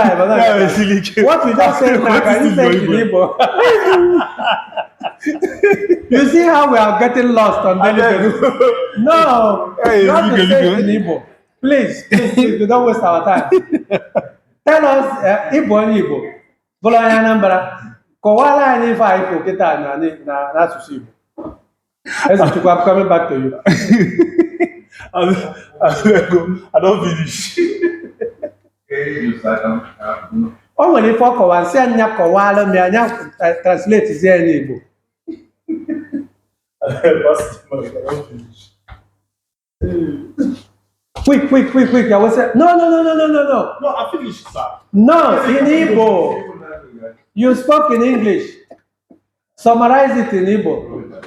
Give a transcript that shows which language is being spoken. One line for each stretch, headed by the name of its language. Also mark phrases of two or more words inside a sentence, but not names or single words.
English: What you just said now, can you say it in Igbo? You see how we are getting lost on daily basis? No, Hey, you have to you say go. it in Igbo. Please, please, don't waste our time. Tell us, Igbo and Igbo.
Igbo: Bụrụ onye Anambra, kọwara anyị ife anyị kwụ kịta n'asụsụ Igbo. Ezechukwu,
English: I'm coming back to you. I don't finish.
Igbo: O nwere ife ọ kọwara, nsị anya kọwara m ya, anya translate zie n'Igbo.
English: Quick. I will say, no. No, I finished, sir. No, in Igbo. You spoke in English. Summarize it in Igbo.